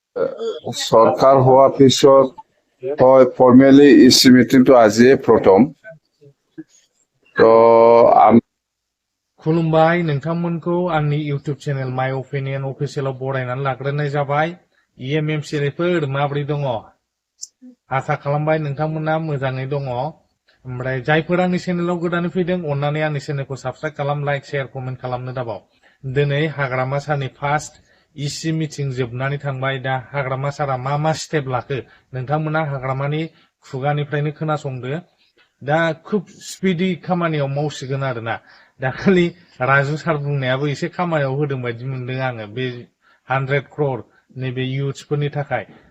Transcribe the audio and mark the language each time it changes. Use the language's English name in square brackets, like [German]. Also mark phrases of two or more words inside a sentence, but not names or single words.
[Assamese] চৰকাৰ হোৱাৰ পিছত হয় ফৰ্মেলি ইচি মিটিংটো আজিয়ে প্ৰথম তো [Bodo] खुलुमबाय नोंथांमोनखौ आंनि इउट्युब चेनेल माय अपिनियन अफिसियेलाव बरायनानै लाग्रोनाय जाबाय इएमएमसिफोर माबोरै दङ आसा खालामबाय नोंथांमोना मोजाङै दङ ओमफ्राय जायफोर आंनि चेनेलाव गोदानै फैदों अन्नानै आंनि चेनेलखौ साबस्क्राइब खालाम लाइक शेयार कमेन्ट खालामनो दाबाव दिनै हाग्रामा सारनि फार्स्ट इसि मिटिं जोबनानै थांबाय दा हाग्रामा सारा मा स्टेप लाखो नोंथांमोना हाग्रामानि खुगानिफ्रायनो खोनासंदो दा खुब स्पिडि खामानियाव मावसिगोन आरोना दाखालि राजु सार बुंनायाबो एसे खामानियाव होदों बायदि मोनदों आङो बे 100 crore नैबे इयुथ्सफोरनि थाखाय